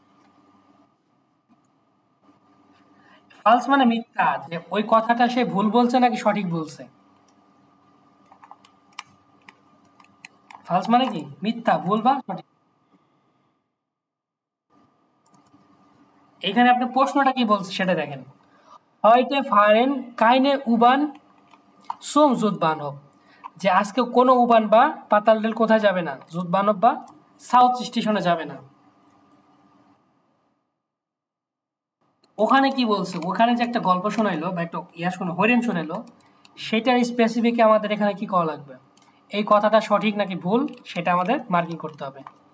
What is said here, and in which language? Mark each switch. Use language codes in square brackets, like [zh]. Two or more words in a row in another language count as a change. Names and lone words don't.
[bn] ফালস মানে মিথ্যা, যে ওই কথাটা সে ভুল বলছে নাকি সঠিক বলছে। ফালস মানে কি, মিথ্যা, ভুল বা সঠিক। এখানে আপনি প্রশ্নটা কি বলছে সেটা দেখেন। [de] heute fahren keine U-Bahn zum Südbahnhof, [bn] যে আজকে কোনো উবান বা পাতাল রেল কোথায় যাবে না, জুটবানব বা সাউথ স্টেশনে যাবে না। ওখানে কি বলছে, ওখানে যে একটা গল্প শোনাইলো বা একটা হরিণ শোনাইলো, সেটার স্পেসিফিক আমাদের এখানে কি করা লাগবে, এই কথাটা সঠিক নাকি ভুল সেটা আমাদের মার্কিং করতে হবে।